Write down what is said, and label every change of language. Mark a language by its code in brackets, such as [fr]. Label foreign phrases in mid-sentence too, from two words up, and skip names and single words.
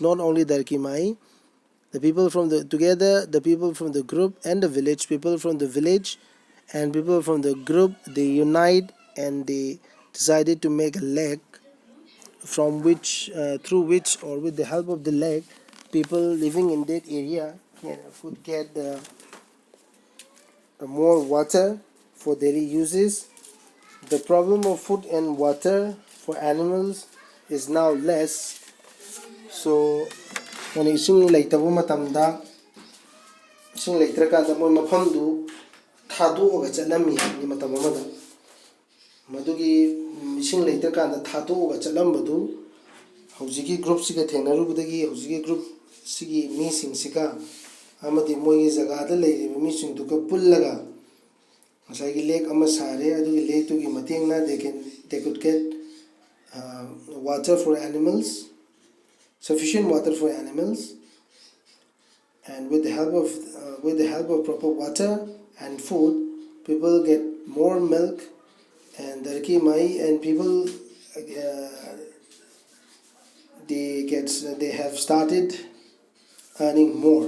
[en] Not only Darki Mai, the people from the people from the group and the village, people from the village and people from the group, they unite and they decided to make a lake from which through which or with the help of the lake, people living in that area could get more water for daily uses. The problem of food and water for animals is now less. [mni] So when ising leitabo matamda ising leitraka mo mafamdu thado ga chanami ni matam amada madugi ising leitraka thado ga chalambadu hojiki group siga thenarubadagi hojiki group sigi mi singsiga amadi moyi jaga da leiriba mi sing duka pullaga masagi lake ama sare adugi lake to gi matengna [en] they could get water for animals. sufficient water for animals, and with the help of proper water and food, people get more milk and darki mai, and people they have started earning more.